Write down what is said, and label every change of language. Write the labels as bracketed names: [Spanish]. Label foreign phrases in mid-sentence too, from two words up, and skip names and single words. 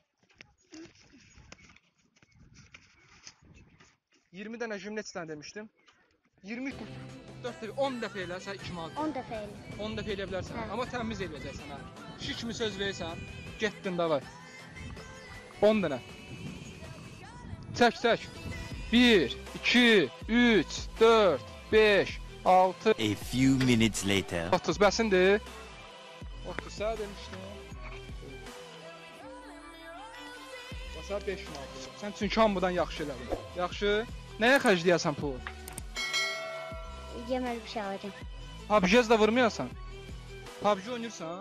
[Azerbaijani] 20 dənə jim neçə dənə demişdim? 20, 4 dəfə, 10 dəfə elə, sən 2 manat. 10 dəfə elə. 10 dəfə elə bilərsən, Hə. amma təmiz eləyəcəksən, ha. Şiş kimi söz verirsən, getdin da var. 10 dənə. Çək. 1, 2, 3, 4, 5, 6. [English] A few minutes later. [Azerbaijani] 30 bəsindir. 30 sənə demişdim. Məsələn 5 manat. Sən çünki hamıdan yaxşı elədin. Yaxşı. Nəyə xərcləyəsən pulu? Yeməli bir şey alacağım. PUBG-yə də vurmayasan. PUBG oynayırsan?